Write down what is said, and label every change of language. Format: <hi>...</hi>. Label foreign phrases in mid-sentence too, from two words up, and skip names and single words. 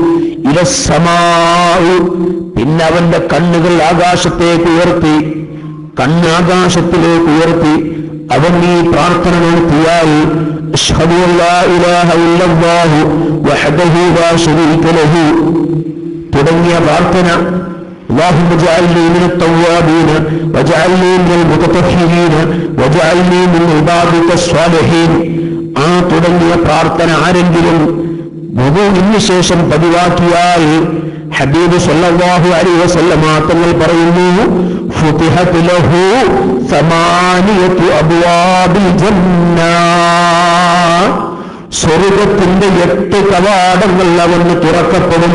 <ml>ഇലസ്സമാഇ, പിന്നെ അവന്റെ കണ്ണുകൾ ആകാശത്തേക്ക് ഉയർത്തി, കണ്ണാകാശത്തിലേക്ക് ഉയർത്തി അവൻ ഈ പ്രാർത്ഥന നടത്തിയാൽ</ml> <ar>أشهد أن لا إله إلا الله وحده لا شريك له</ar> <ml>തുടങ്ങിയ പ്രാർത്ഥന,</ml> <ar>اللهم اجعلني من التوابين واجعلني من المتطهرين واجعلني من عبادك الصالحين,</ar> <ml>ആ തുടങ്ങിയ പ്രാർത്ഥന ആരെങ്കിലും വുദൂഇന് ശേഷം പതിവാക്കിയാൽ ഹബീബ്</ml> <ar>صلى الله عليه وسلم</ar> <ml>തങ്ങൾ പറയുന്നു,</ml> <ar>فتحت له ثمانية أبواب الجنة,</ar> <ml>സ്വർഗത്തിന്റെ 8 കവാടങ്ങൾ അവന് തുറക്കപ്പെടും.</ml>